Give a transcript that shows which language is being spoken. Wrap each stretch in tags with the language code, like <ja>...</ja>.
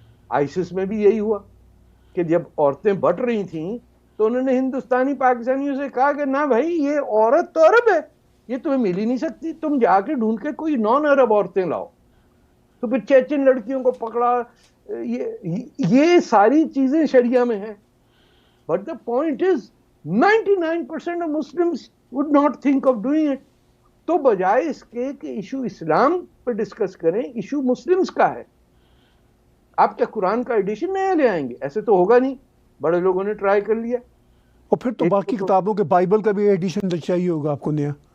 <ur>ISIS میں بھی یہی ہوا کہ جب عورتیں بٹ رہی تھیں تو انہوں نے ہندوستانی پاکستانیوں سے کہا کہ نہ بھائی, یہ عورت تو عرب ہے, یہ تمہیں مل ہی نہیں سکتی, تم جا کے ڈھونڈ کے کوئی نان عرب عورتیں لاؤ. تو پھر چیچن لڑکیوں کو پکڑا. یہ ساری چیزیں شریعہ میں ہیں.</ur> <en>But the point is 99% of Muslims would not think of doing it.</en> <ur>تو بجائے اس کے کہ ایشو اسلام پہ ڈسکس کریں, ایشو مسلمز کا ہے. آپ کیا قرآن کا ایڈیشن نیا لے آئیں گے؟ ایسے تو ہوگا نہیں. بڑے لوگوں نے ٹرائی کر لیا. اور پھر تو باقی کتابوں کے بائبل کا بھی ایڈیشن چاہیے ہوگا آپ کو نیا.</ur>